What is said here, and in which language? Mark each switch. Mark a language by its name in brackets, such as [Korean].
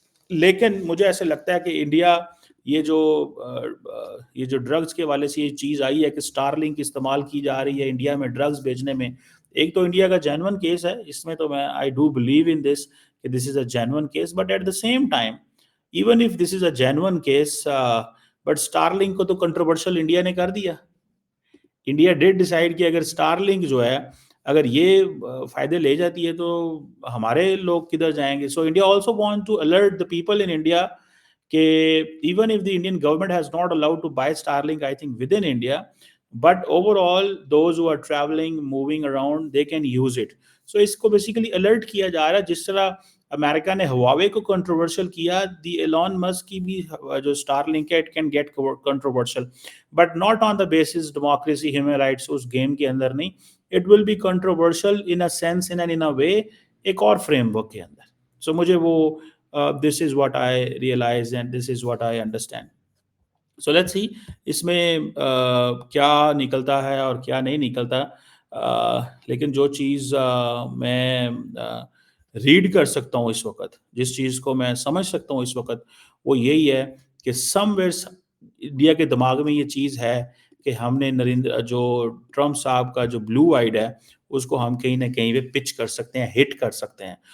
[Urdu] لیکن مجھے ایسے لگتا ہے کہ انڈیا یہ جو ڈرگز کے والے سے یہ چیز آئی ہے کہ اسٹار لنک استعمال کی جا رہی ہے انڈیا میں ڈرگز بیچنے میں، ایک تو انڈیا کا جینون کیس ہے اس میں، تو میں [English] I do believe in this [Urdu] کہ [English] This is a genuine case. But at the same time even if this is a genuine case, but Starlink [Urdu] کو تو [English] controversial [Urdu] انڈیا نے کر دیا. [English] India did decide [Urdu] کہ اگر اسٹار لنک جو ہے اگر یہ فائدے لے جاتی ہے تو ہمارے لوگ کدھر جائیں گے. So India also want to alert the people in India کہ even if [English] the Indian government has not allowed to buy Starlink, I think within India, but overall those who are traveling, moving around, they can use it. So [Urdu] اس کو basically alert کیا جا رہا ہے. جس طرح امریکہ نے Huawei کو controversial کیا، دی ایلون مسک کی بھی جو اسٹار لنک ہے [English] it can get controversial, but not on the basis democracy, human rights, [Urdu] اس game کے اندر نہیں. [English] it will be controversial in a sense, in a way, [Urdu] ایک اور فریم ورک کے اندر. سو مجھے وہ [English] this is what I realize and this is what I understand. So let's see [Urdu] اس میں کیا نکلتا ہے اور کیا نہیں نکلتا. لیکن جو چیز میں ریڈ کر سکتا ہوں اس وقت، جس چیز کو میں سمجھ سکتا ہوں اس وقت، وہ یہی ہے کہ [English] somewhere [Urdu] انڈیا کے دماغ میں یہ چیز ہے کہ ہم نے جو ٹرمپ صاحب کا جو بلو آئیڈ ہے اس کو ہم کہیں نہ کہیں پہ پچ کر سکتے ہیں، ہٹ کر سکتے ہیں.